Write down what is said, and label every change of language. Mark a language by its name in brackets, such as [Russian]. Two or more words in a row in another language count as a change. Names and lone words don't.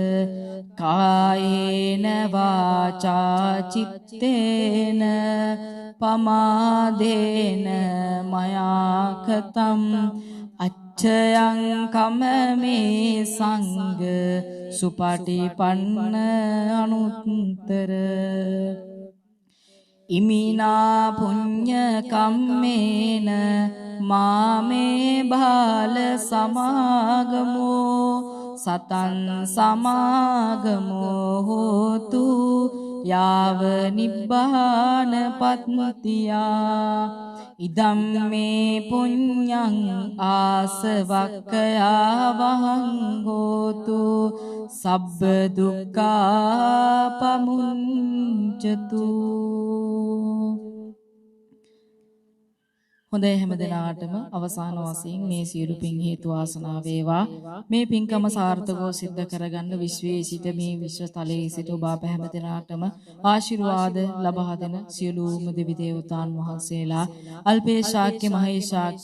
[Pali] කායේන වාචා චිත්තේන පමාදේන මයාකතම් අච්ඡයං කමමේ සංඝ සුපටිපන්න අනුත්තර ඉමිනා පුඤ්ඤ කම්මේන මාමේ බාල සමාගමෝ සතං සමාගමෝ හෝතු යාව නිබ්බාන පත්තියා ඉදම් මේ පුඤ්ඤං ආසවක්ඛයා වහං හෝතු සබ්බ දුක්ඛා පමුඤ්චතු. [Sinhala] හොඳයි හැම දිනාටම අවසාන වශයෙන් මේ සියලු පින් හේතු වාසනා වේවා මේ පින්කම සාර්ථකව සිද්ධ කරගන්න විශ්වයේ සිට මේ විශ්වතලයේ සිට ඔබ අප හැම දිනාටම ආශිර්වාද ලබා දෙන සියලුම දෙවි දේවතාන් වහන්සේලා අල්පේ ශාක්‍ය මහේ ශාක්‍ය